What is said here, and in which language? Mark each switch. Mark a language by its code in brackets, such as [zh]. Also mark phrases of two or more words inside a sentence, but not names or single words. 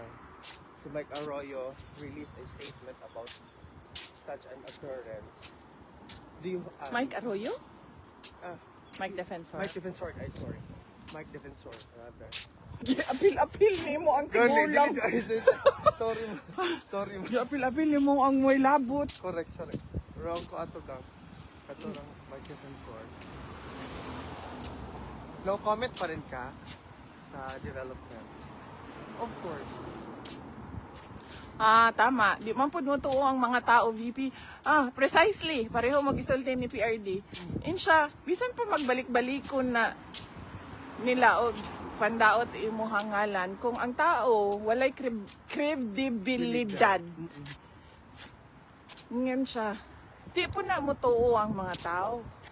[en] And si Mike Arroyo released a statement about such an occurrence. Do you Mike Arroyo? ah, Mike Defensor. Mike Defensor, I'm sorry. Mike Defensor, rather. [ceb] Apil-apil ni mo ang tigulang. [en] Sorry, sorry. [ceb] Apil-apil ni mo ang may labot. [en] Correct, sorry. [ceb] Wrong ko ato ka. Kato lang, Mike Defensor. [en] No comment [ceb] pa rin ka sa development. [en] Of course. [ceb] Tama. Di man po nutuo ang mga tao, VP. [en] Precisely. [ceb] Pareho mag-isulti ni PRD. Insya, bisan pa magbalik-balikon na nila o pandaot imo hangalan kung ang tao walay kredibilidad. [tl] Ngayon siya. [ceb] Di po na mo tuo ang mga tao.